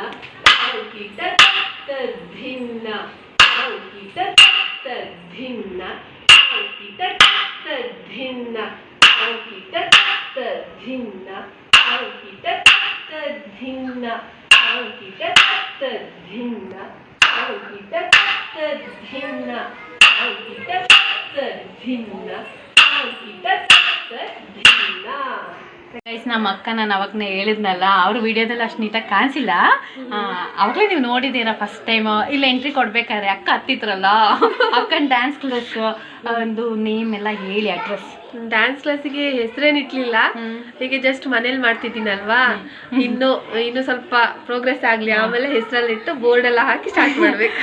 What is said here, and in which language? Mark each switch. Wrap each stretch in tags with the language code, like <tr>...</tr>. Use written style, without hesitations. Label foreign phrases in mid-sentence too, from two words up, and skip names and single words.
<kn>Kita tadhinna, kita tadhinna, kita tadhinna, kita tadhinna, kita tadhinna, kita tadhinna, kita tadhinna, kita tadhinna, kita tadhinna. ಗೈಸ್, ನಮ್ಮ ಅಕ್ಕ ನಾನು ಅವಾಗನೇ ಹೇಳಿದ್ನಲ್ಲ, ಅವರು ವಿಡಿಯೋದಲ್ಲಿ ಅಷ್ಟು ನೀಟಾಗಿ ಕಾಣಿಸಿಲ್ಲ. ಅವಾಗಲೇ ನೀವು ನೋಡಿದ್ದೀರಾ</kn> <en>first time.</en> <kn>ಇಲ್ಲ ಎಂಟ್ರಿ ಕೊಡ್ಬೇಕಾದ್ರೆ ಅಕ್ಕ ಹತ್ತಿದ್ರಲ್ಲ, ಅಕ್ಕನ</kn> <en>dance class</en> <kn>ಒಂದು ನೇಮ್ ಎಲ್ಲ ಹೇಳಿ, ಅಡ್ರೆಸ್. ಡ್ಯಾನ್ಸ್ ಕ್ಲಾಸಿಗೆ ಹೆಸರೇನಿಟ್ಲಿಲ್ಲ, ಹೀಗೆ ಜಸ್ಟ್ ಮನೇಲಿ ಮಾಡ್ತಿದ್ದೀನಲ್ವಾ, ಇನ್ನು ಸ್ವಲ್ಪ ಪ್ರೋಗ್ರೆಸ್ ಆಗಲಿ, ಆಮೇಲೆ ಹೆಸರಲ್ಲಿಟ್ಟು ಬೋರ್ಡ್ ಎಲ್ಲ ಹಾಕಿ ಸ್ಟಾರ್ಟ್ ಮಾಡಬೇಕು.</kn>